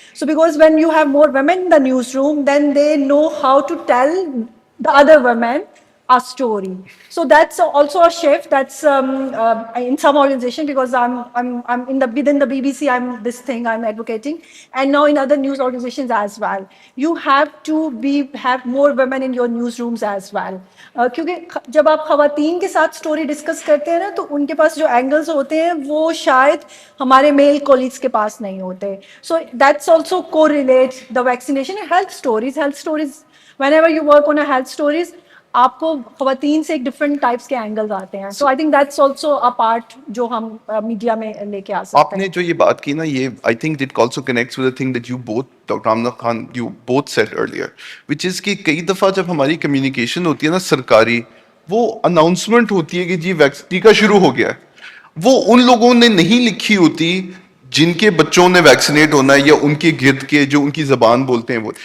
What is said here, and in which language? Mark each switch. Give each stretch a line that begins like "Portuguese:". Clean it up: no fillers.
English: So, because when you have more women in the newsroom, then they know how to tell the other women a story. So that's also a shift. That's in some organization, because I'm within the BBC. I'm advocating, and now in other news organizations as well. You have to have more women in your newsrooms as well.
Hindi: क्योंकि जब आप खवातीन के साथ story discuss करते हैं ना, तो उनके पास जो एंगल्स होते हैं वो शायद हमारे मेल कोलीग्स के पास नहीं होते.
English: So that's also correlates the vaccination. Health stories. Whenever you work on a health stories,
Hindi: आपको खवातीन से एक डिफरेंट टाइप्स के एंगल्स आते हैं.
English: so I think that's also a part
Hindi: जो हम मीडिया में लेके आ सकते हैं. आपने जो ये बात की ना, ये
English: I think it also connects with the thing that you both, Dr. Amna Khan, you both said earlier, which is
Hindi: कि कई दफा जब हमारी कम्युनिकेशन होती है ना सरकारी, वो अनाउंसमेंट होती है कि जी वैक्सीन टीका शुरू हो गया है, वो उन लोगों ने नहीं लिखी होती जिनके बच्चों ने वैक्सीनेट होना है या उनके गिर्द के जो उनकी जबान बोलते हैं वो.